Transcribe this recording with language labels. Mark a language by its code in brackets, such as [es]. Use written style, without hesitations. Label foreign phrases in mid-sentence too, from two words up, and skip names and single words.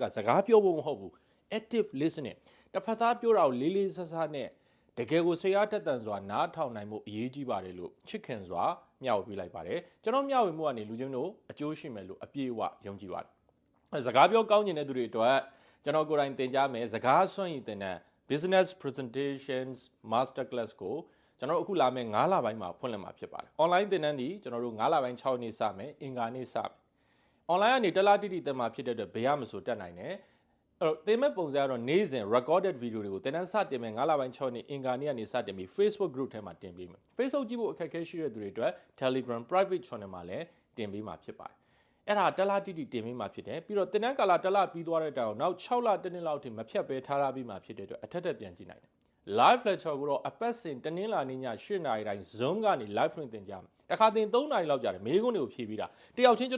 [my] စကားပြောဖို့မဟုတ်ဘူး [en] active listening [my] တစ်ဖက်သားပြောတာကိုလေးလေးဆဆနဲ့တကယ်ကိုစိတ်အားတက်တန်စွာနားထောင်နိုင်မှုအရေးကြီးပါတယ်လို့ချ စ်ခင်စွာမျှဝေပေးလိုက်ပါတယ်ကျွန်တော်မျှဝေမှုကနေလူချင်းတို့အကျိုးရှိမယ်လို့အပြည့်အဝယုံကြည်ပါတယ်စကားပြောကောင်းနေတဲ့သူတွေအတွက်ကျွန်တော်ကိုယ်တိုင်သင်ကြားမယ်စကားစွမ်းရည်သင်တန်း [en] business presentations master class [my] ကိုကျွန်တော်အခုလာမယ့်9လပိုင်းမှာဖွင့်လှစ်မှာဖြစ်ပါတယ် online သင်တန်းဒီကျွန်တော်တို့9လပိုင်း6နေ့စမယ်အင်္ဂါနေ့စမယ် online ကနေတလားတိတိသင်မှာဖြစ်တဲ့အတွက်ဘေးရမဆိုတက်နိုင်တယ်အဲ့တော့သင်မဲ့ပုံစံကတော့နေ့စဉ် [en] recorded video [my] တွေကိုသင်တန်းစတင်မယ်9လ ပိုင်း6နေ့အင်္ဂါနေ့ကနေစတင်ပြီး Facebook group ထဲမှာတင်ပေးမယ် Facebook ကြည့်ဖို့အခက်အခဲရှိတဲ့သူတွေအတွက် Telegram [en] private channel [my] မှာလည်းတင်ပေးမှာဖြစ်ပါတယ်အဲ့ဒါတလားတိတိတင်ပေးမှာဖြစ်တယ်ပြီးတော့သင်တန်းကာလတလားပြီးသွားတဲ့တိုင်အောင်နောက်6လတစ်နှစ်လောက်ထိမဖြတ်ပဲထားပြီးမှဖြစ်တဲ့အတွက်အထက်ထက်ပြန်ကြည့်နိုင်တယ် [en] live lecture [my] ကိုတော့အပတ်စဉ်တနင်္လာနေ့ည8နာရီတိုင်း Zoom ကနေ live လွှင့်သင်ကြမယ်တခါသင်3နာရီလောက်ကြာတယ်မေးခွန်းတွေကိုဖြေပြီးတာတယောက်ချင်းကျွန်